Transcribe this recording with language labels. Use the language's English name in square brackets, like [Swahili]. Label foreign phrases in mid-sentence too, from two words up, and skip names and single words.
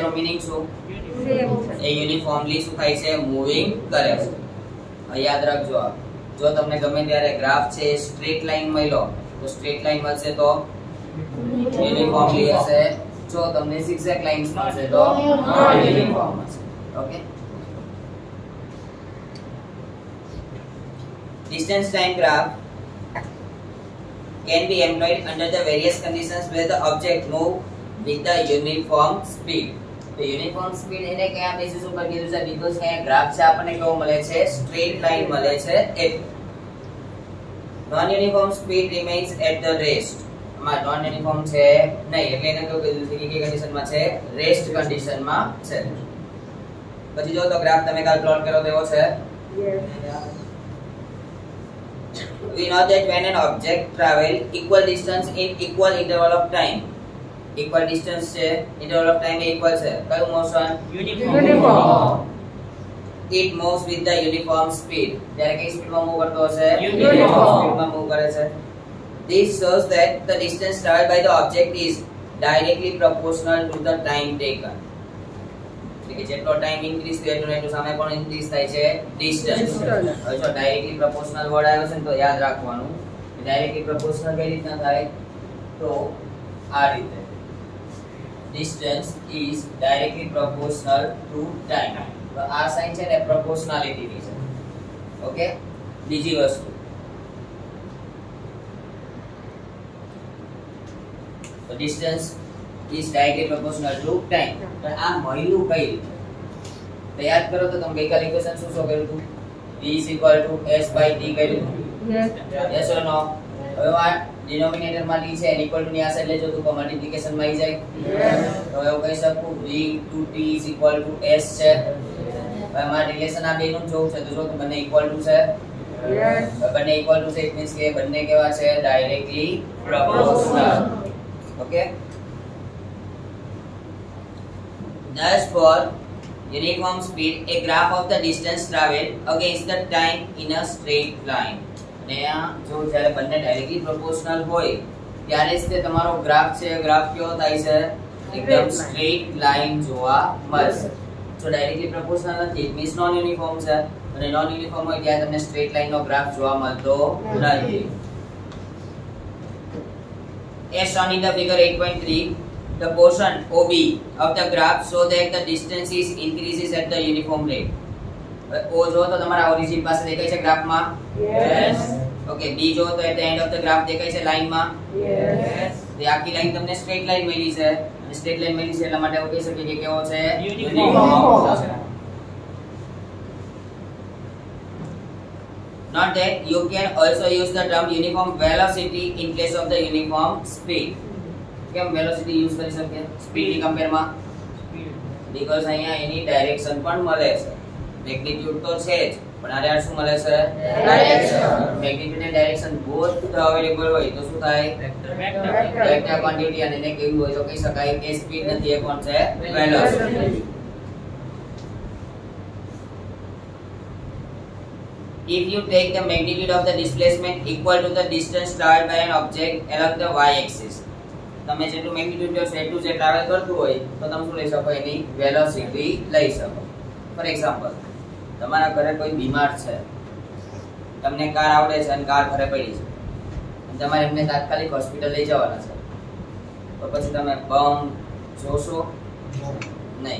[Gujarati] એનો મીનિંગ શું એ યુનિફોર્મલી શું થાય છે મૂવિંગ કરે છે યાદ રાખજો જો તમને ગમે ત્યારે ગ્રાફ છે [English] straight line [Gujarati] મળ્યો તો [English] straight line [Gujarati] મળશે તો યુનિફોર્મલી હશે જો તમને [English] zigzag lines [Gujarati] મળશે તો યુનિફોર્મ હશે ઓકે [English] distance time graph can be employed under the various conditions where the object move with the uniform speed. [Gujarati] તો [English] uniform speed [Gujarati] એને કયા બેસિસ ઉપર કીધું છે બીકોઝ કયા ગ્રાફ છે આપણને કેવો મળે છે [English] straight line [Gujarati] મળે છે એટલે [English] non uniform speed remains at the rest [Gujarati] માં [English] non uniform [Gujarati] છે નહીં એટલે એને કેવું કીધું છે કે કન્ડિશનમાં છે રેસ્ટ કન્ડિશનમાં છે પછી જો તો ગ્રાફ તમે કાલ પ્લોટ કરો તો એવો છે [English] we know that when an object travel equal distance in equal interval of time equal distance છે interval of time equal [Gujarati] છે કયું [English] મોશન uniform it moves with the uniform speed [Gujarati] ત્યારે કઈ સ્પીડમાં મૂવ કરતો હશે uniform સ્પીડમાં મૂવ કરે છે [English] this shows that the distance traveled by the object is directly proportional to the time taken [Gujarati] કે જેટલો [English] time increase [Gujarati] થાય એટલું સામે પણ ઇન્ક્રીઝ થાય છે ડિસ્ટન્સ હવે જો [English] directly proportional word [Gujarati] આવ્યો છે ને તો યાદ રાખવાનું કે [English] directly proportional [Gujarati] કઈ રીતના થાય તો આ રીતે [English] distance is directly proportional to time [Gujarati] તો આ સાઇન છે ને પ્રોપોર્શનાલિટી ની છે ઓકે બીજી વસ્તુ તો [English] distance is directly proportional to time [Gujarati] પણ આ મળ્યું કઈ રીતે તો યાદ કરો તો તમે ગઈકાલે ઇક્વેશન શું કર્યું હતું v s by t કર્યું [English] yes or no [Gujarati] હવે આ ડિનોમિનેટર માં t છે [English] n equal to [Gujarati] ની આ સાઈડ લેજો તો મલ્ટીપ્લિકેશન માં આવી જાય તો એવું કહી શકું [English] v to t is equal to s [Gujarati] છે હવે મારા રિલેશન આ બેનું જોવું છે તો જો બંને [English] equal to [Gujarati] છે બંને [English] equal to [Gujarati] છે [English] it means [Gujarati] કે બંને કેવા છે [English] directly proportional okay Thus, for uniform speed, a graph of the distance traveled against the time in a straight line. [Gujarati] અને આ જો જ્યારે બંને [English] directly proportional [Gujarati] હોય ત્યારે જ તે તમારો ગ્રાફ છે ગ્રાફ કેવો થાય છે એકદમ [English] straight line [Gujarati] જોવા મળશે જો [English] directly proportional [Gujarati] નથી [English] it means non uniform [Gujarati] છે અને [English] non uniform [Gujarati] હોય ત્યારે તમને [English] straight line [Gujarati] નો ગ્રાફ જોવા મળતો નથી [English] as shown in the figure 8.3 the portion OB of the graph so that the distance is increases at the uniform rate. [Gujarati] O જો તો તમારા ઓરિજિન પાસે દેખાય છે ગ્રાફમાં? યસ. ઓકે, B જો તો [English] at the end of the graph [Gujarati] દેખાય છે લાઈનમાં? યસ. તે આખી લાઈન તમને [English] straight line [Gujarati] મળી છે અને [English] straight line [Gujarati] મળી છે એટલા માટે આપણે કહી શકીએ કે કેવો છે? યુનિફોર્મ. [English] Note that you can also use the term uniform velocity in place of the uniform speed. [Gujarati] કેમ [English] velocity use [Gujarati] કરી શકીએ સ્પીડ ની કમ્પેરમાં? બીકોઝ અહીંયા એની ડાયરેક્શન પણ મળે છે. મેગ્નીટ્યુડ તો છે જ પણ આરે શું મળે છે? ડાયરેક્શન. મેગ્નીટ્યુડ અને ડાયરેક્શન [English] both available [Gujarati] હોય તો શું થાય? [English] vector quantity [Gujarati] અને એને કેવું હોય તો કહી શકાય કે સ્પીડ નથી એ કોણ છે? વેલોસિટી. [English] If you take the magnitude of the displacement equal to the distance traveled by an object along the y-axis, [Gujarati] તમે જેટલું મેગ્નીટ્યુડ જો એટલું જે ટ્રાવેલ કરતું હોય તો તમે શું લઈ શકો? એની વેલોસિટી લઈ શકો. [English] for example, [Gujarati] તમારા ઘરે કોઈ બીમાર છે, તમને કાર આવડે છે અને કાર ઘરે પડી છે અને તમારે એમને તાત્કાલિક હોસ્પિટલ લઈ જવાના છે, તો પછી તમે બમ જોશો નહીં.